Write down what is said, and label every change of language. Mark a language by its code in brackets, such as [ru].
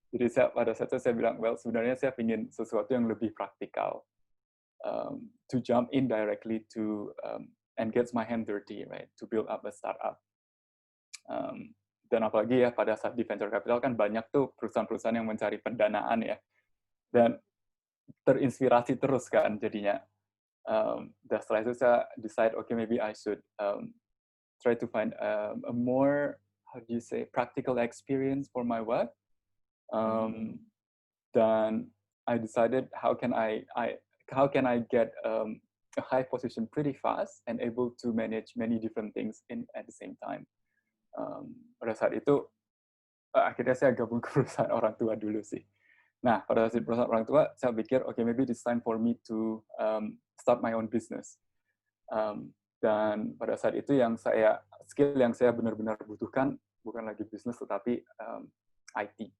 [id] Jadi pada saat itu saya bilang, [en] well, [id] sebenarnya saya ingin sesuatu yang lebih praktikal, [en] to jump in directly to and get my hand dirty, right, to build up a startup. [id] Dan apalagi ya pada saat di venture capital kan banyak tuh perusahaan-perusahaan yang mencari pendanaan ya. Dan terinspirasi terus kan jadinya. Dan setelah itu saya [en] decide, okay, maybe I should try to find a more, how do you say, practical experience for my work. Dan I decided how can I get a high position pretty fast and able to manage many different things at the same time. [id] Pada saat itu akhirnya saya gabung ke perusahaan orang tua dulu sih. Nah, pada saat perusahaan orang tua, saya pikir, [en] okay, maybe it's time for me to start my own business. [id] Dan pada saat itu skill yang saya benar-benar butuhkan bukan lagi bisnis tetapi IT.